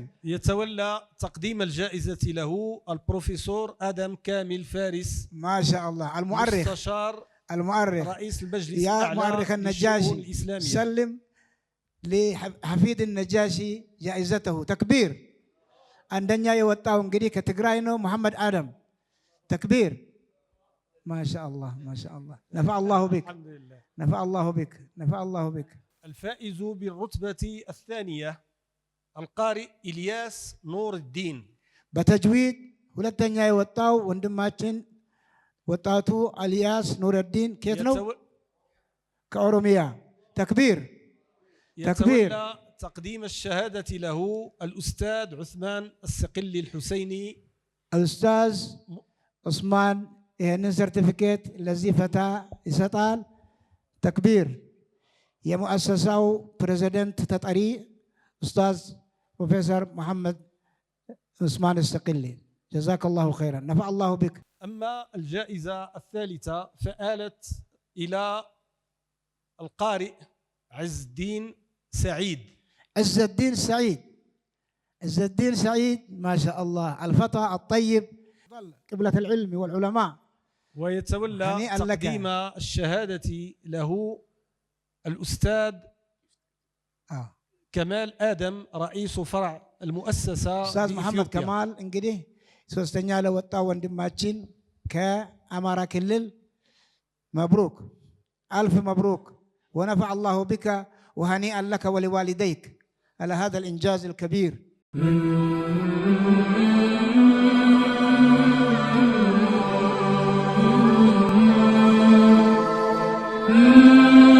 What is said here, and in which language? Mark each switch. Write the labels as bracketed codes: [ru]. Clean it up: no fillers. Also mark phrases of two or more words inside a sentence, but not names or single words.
[ar] يتولى تقديم الجائزة له البروفيسور آدم كامل فارس. ما شاء الله. مستشار رئيس المجلس يا الأعلى مؤرخ النجاشي سلم لحفيد النجاشي جائزته. تكبير. عندنا يوطاو [am] እንግዲህ ከትግራይ ነው [ar] محمد آدم. تكبير. ما شاء الله ما شاء الله. نفع الله بك. الحمد لله. نفع الله بك. الفائز بالرتبة الثانية القارئ إلياس نور الدين بتجويد. [am] ሁለተኛ የወጣው ወንድማችን ወጣቱ ኢልያስ ኑረዲን ከየት ነው? ከኦሮሚያ። تكبير. [ar] يتولى تقديم الشهادة له الأستاذ عثمان السقلي الحسيني. [am] الأستاذ عثمان ይህንን ሰርቲፊኬት ለዚህ ፈታ ይሰጣል። ተክቢር። የሙአሰሳው ፕሬዚደንት ተጠሪ ኡስታዝ ፕሮፌሰር መሐመድ ዑስማን السقلي. [ar] جزاك الله خيرا. نفع الله بك. أما الجائزة الثالثة فآلت إلى القارئ عز الدين سعيد. ما شاء الله. الفتى الطيب قبلة العلم والعلماء. ويتولى تقديم الشهادة له الأستاذ كمال آدم رئيس فرع المؤسسة. أستاذ محمد كمال [am] እንግዲህ ሶስተኛ ለወጣው ወንድማችን ከአማራ ክልል [ar] مبروك ألف مبروك ونفع الله بك وهنيئا لك ولوالديك على هذا الإنجاز الكبير.